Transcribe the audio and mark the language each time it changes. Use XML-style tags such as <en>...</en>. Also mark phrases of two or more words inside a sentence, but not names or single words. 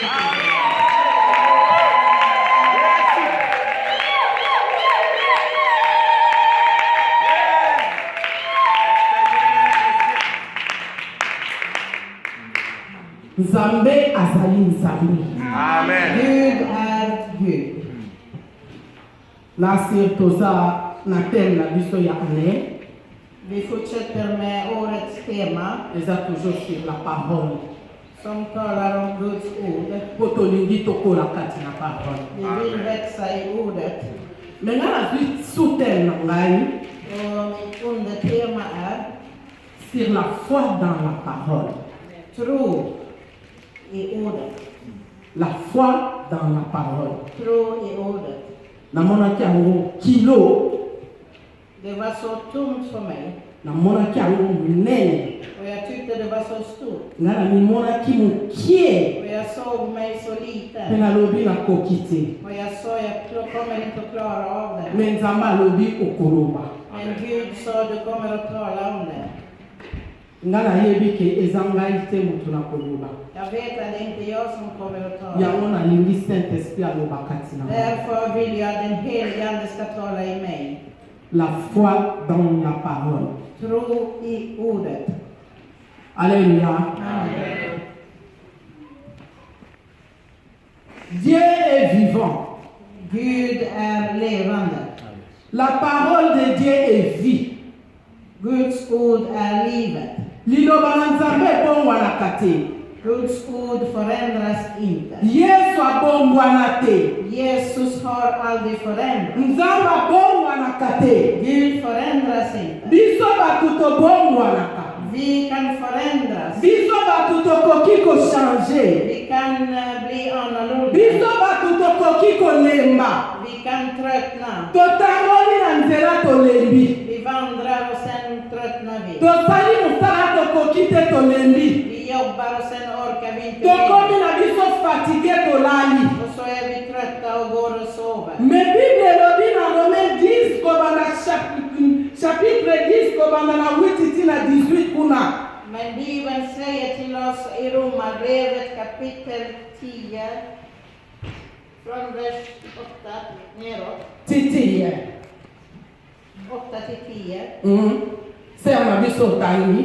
<ln>Nzambe azali Nzambe.</ln> <sv>Gud är Gud.</sv> <ln>Nasir toza na thème na biso ya année.</ln> <sv>Vi fortsätter med årets tema</sv> <fr>Eza toujours sur la parole.</fr> <sv>som talar om Guds ord.</sv> <ln>Po tolingi tokola kati na parole.</ln> <sv>Vi vill växa i ordet.</sv> <ln>Mais nga nazwi sous-thème na ngai</ln> <sv>Och mitt undertema är</sv> <fr>sur la foi dans la parole.</fr> <sv>tro i ordet.</sv> <fr>La foi dans la parole.</fr> <sv>Tro i ordet.</sv> <ln>Namonaki yango kilo,</ln> <sv>Det var så tomt för mig.</sv> <ln>namonaki yango minene,</ln> <sv>Och jag tyckte det var så stort.</sv> <ln>nga namimonaki mokie,</ln> <sv>Och jag såg mig så</sv> <ln>mpe</ln> <sv>liten.</sv> <ln>nalobi nakoki te.</ln> <sv>Och jag sa jag kommer inte att klara av det.</sv> <ln>Me Nzambe alobi okoloba.</ln> <sv>Men Gud sa du kommer att tala om det.</sv> <ln>Nga nayebi ke eza ngai te moto na koloba.</ln> <sv>Jag vet att det inte är jag som kommer att tala.</sv> <ln>Yango nalingi Saint-Esprit aloba kati na nga.</ln> <sv>Därför vill jag att den helige Ande ska tala i mig.</sv> <fr>La foi dans la parole.</fr> <sv>Tro i ordet. Alléluia. Amen.</sv> <fr>Dieu est vivant.</fr> <sv>Gud är levande.</sv> <fr>La parole de Dieu est vie.</fr> <sv>Guds ord är livet.</sv> <ln>Liloba na Nzambe ebongwanaka te.</ln> <sv>Guds ord förändras inte.</sv> <ln>Yesu abongwana te.</ln> <sv>Jesus har aldrig förändrats.</sv> <ln>Nzambe abongwanaka te.</ln> <sv>Gud förändras inte.</sv> <ln>Biso bato tobongwanaka.</ln> <sv>Vi kan förändras.</sv> <ln>Biso bato tokoki kochange.</ln> <sv>Vi kan bli annorlunda.</sv> <ln>Biso bato tokoki kolemba.</ln> <sv>Vi kan tröttna.</sv> <ln>Totangoli na nzela tolembi.</ln> <sv>Vi vandrar och sen tröttnar vi.</sv> <ln>Tosali mosala tokoki te tolembi.</ln> <sv>Vi jobbar och sen orkar vi inte</sv> <ln>Tokomi</ln> <sv>mer.</sv> <ln>na biso fatigue tolali.</ln> <sv>Och så är vi trötta och går och sover.</sv> <ln>Mais Bible elobi na Romains 10 kobanda chapitre 10 kobanda na 8 tina 18 kuna.</ln> <sv>Men Bibeln säger till oss i Romarbrevet kapitel 10 från vers 8 neråt.</sv> <ln>Titi.</ln> <sv>8 till 10.</sv> <ln>Sœur na biso tangi.</ln>